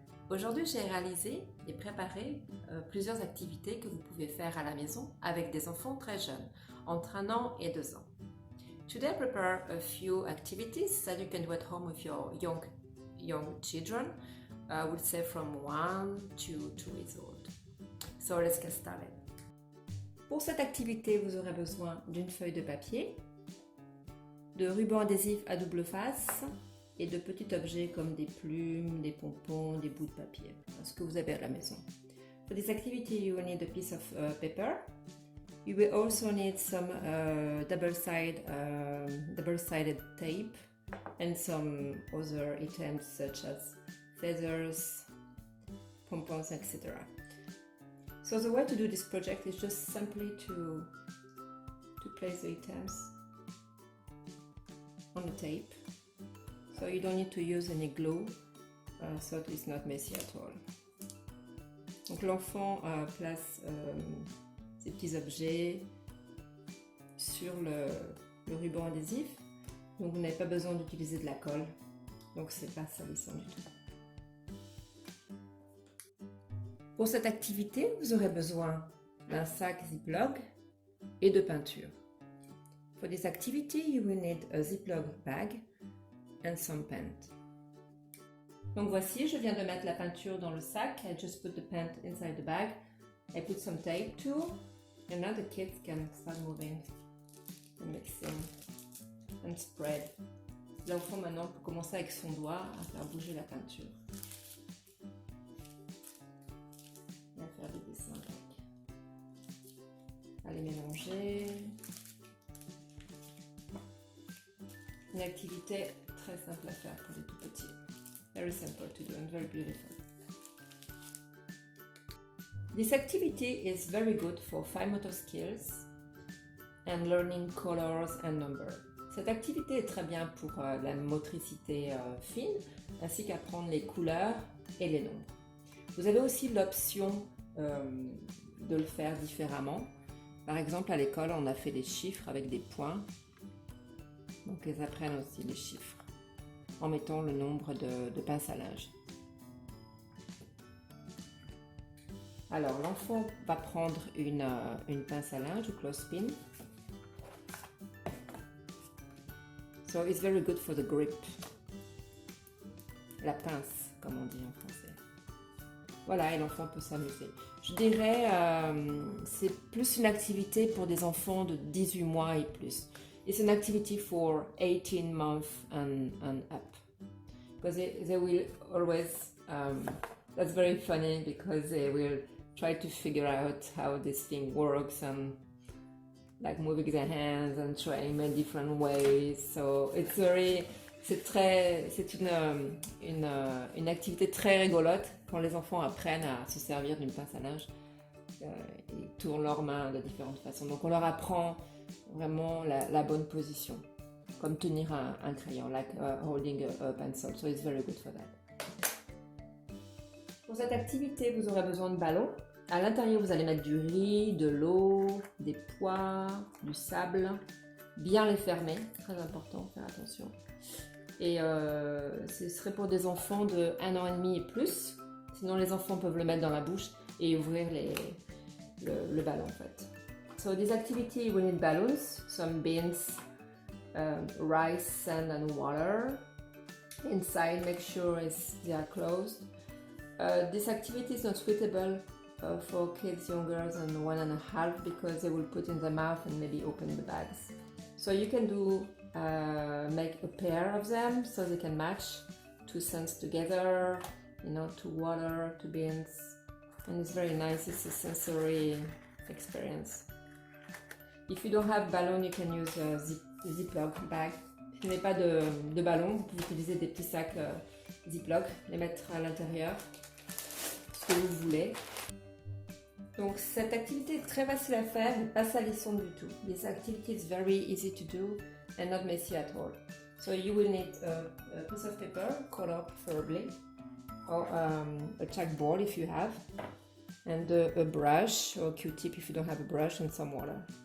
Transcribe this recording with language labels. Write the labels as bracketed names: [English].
[French] Aujourd'hui j'ai réalisé et préparé plusieurs activités que vous pouvez faire à la maison avec des enfants très jeunes, entre 1 an et 2 ans. [English] Today I prepare a few activities that you can do at home with your young children, I would say from 1 to 2 years old. So let's get started. [French] Pour cette activité, vous aurez besoin d'une feuille de papier, de ruban adhésif à double face, et de petits objets comme des plumes, des pompons, des bouts de papier, ce que vous avez à la maison. [English] For this activity you will need a piece of paper. You will also need some double-sided tape and some other items such as feathers, pompons, etc. So the way to do this project is just simply to place the items on the tape. So you don't need to use any glue, so it's not messy at all. [French] Donc l'enfant place ces petits objets sur le ruban adhésif. Donc vous n'avez pas besoin d'utiliser de la colle, donc c'est pas salissant du tout. Pour cette activité, vous aurez besoin d'un sac Ziploc et de peinture. [English] For this activity, you will need a Ziploc bag and some paint. [French] Donc voici, je viens de mettre la peinture dans le sac. [English] I just put the paint inside the bag. I put some tape too. And now the kids can start moving and mixing and spread. [French] L'enfant maintenant peut commencer avec son doigt à faire bouger la peinture. Et à faire des dessins avec. À les mélanger. Une activité très simple à faire pour les tout petits. [English] Very simple to do and very beautiful. This activity is very good for fine motor skills and learning colors and numbers. [French] Cette activité est très bien pour la motricité fine, ainsi qu'apprendre les couleurs et les nombres. Vous avez aussi l'option de le faire différemment. Par exemple, à l'école, on a fait des chiffres avec des points. Donc, ils apprennent aussi les chiffres en mettant le nombre de pinces à linge. Alors, l'enfant va prendre une pince à linge, ou clothespin. [English] So, it's very good for the grip. [French] La pince, comme on dit en français. Voilà, et l'enfant peut s'amuser. Je dirais, c'est plus une activité pour des enfants de 18 mois et plus. [English] It's an activity for 18 months and up. Because they will always, that's very funny because they will try to figure out how this thing works and like moving their hands and trying in different ways. So it's [French] c'est une activité très rigolote quand les enfants apprennent à se servir d'une pince à linge. Ils tournent leurs mains de différentes façons. Donc on leur apprend vraiment la bonne position, comme tenir un crayon, [English] like holding a pencil. So it's very good for that. [French] Pour cette activité, vous aurez besoin de ballons. À l'intérieur, vous allez mettre du riz, de l'eau, des pois, du sable. Bien les fermer, très important, faire attention. Et ce serait pour des enfants de 1 an et demi et plus. Sinon, les enfants peuvent le mettre dans la bouche et ouvrir le ballon en fait. [English] So this activity will need balloons, some beans, rice, sand and water. Inside, make sure they are closed. This activity is not suitable for kids younger than 1.5 because they will put in the mouth and maybe open the bags. So you can do make a pair of them so they can match 2 sands together, to water, to beans, and it's very nice. It's a sensory experience. If you don't have balloon, you can use a Ziploc bag. [French] Si vous n'avez pas de ballon, vous pouvez utiliser des petits sacs Ziploc, les mettre à l'intérieur, ce que vous voulez. Donc cette activité est très facile à faire et pas salissante du tout. [English] This activity is very easy to do and not messy at all. So you will need a piece of paper, color preferably, or a chalkboard if you have, and a brush or Q-tip if you don't have a brush, and some water.